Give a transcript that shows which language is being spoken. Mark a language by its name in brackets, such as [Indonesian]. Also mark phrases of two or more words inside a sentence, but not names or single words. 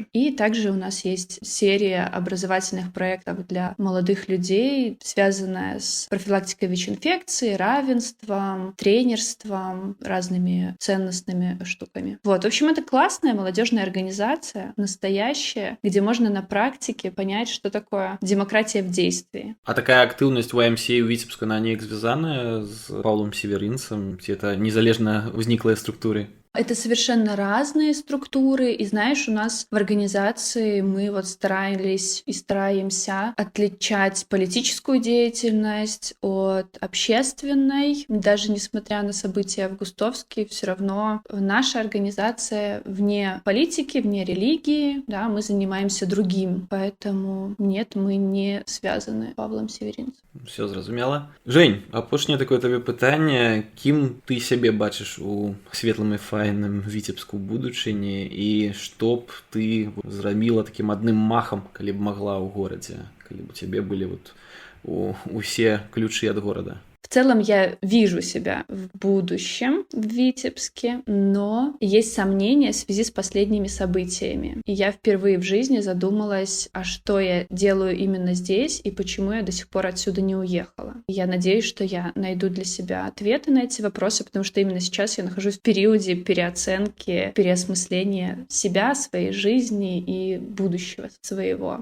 [Russian] И также у нас есть серия образовательных проектов для молодых людей, связанная с профилактикой ВИЧ-инфекции, равенством, тренерством, разными ценностными штуками. Вот, в общем, это классная молодежная организация, настоящая, где можно на практике понять, что такое демократия в действии. [Belarusian] А такая актыўнасць у АМС ў Віцебска на неяк звязаная з Паўлом Северынцам, ці это незалежна ўзніклыя структуры? [Russian] Это совершенно разные структуры, и знаешь, у нас в организации мы вот старались и стараемся отличать политическую деятельность от общественной. Даже несмотря на события августовские, все равно наша организация вне политики, вне религии, да, мы занимаемся другим, поэтому нет, мы не связаны с Павлом Северинцем. [Belarusian] Все зразумела. Жень, апошняе такое табе пытанне, кім ты сябе бачыш у светлым і файным Віцебску будучыні і што б ты зрабіла такім адным махам, калі б магла ў горадзе, калі б у цябе былі вот усе ключы ад горада? [Russian] В целом я вижу себя в будущем в Витебске, но есть сомнения в связи с последними событиями. И я впервые в жизни задумалась, а что я делаю именно здесь и почему я до сих пор отсюда не уехала. Я надеюсь, что я найду для себя ответы на эти вопросы, потому что именно сейчас я нахожусь в периоде переоценки, переосмысления себя, своей жизни и будущего своего.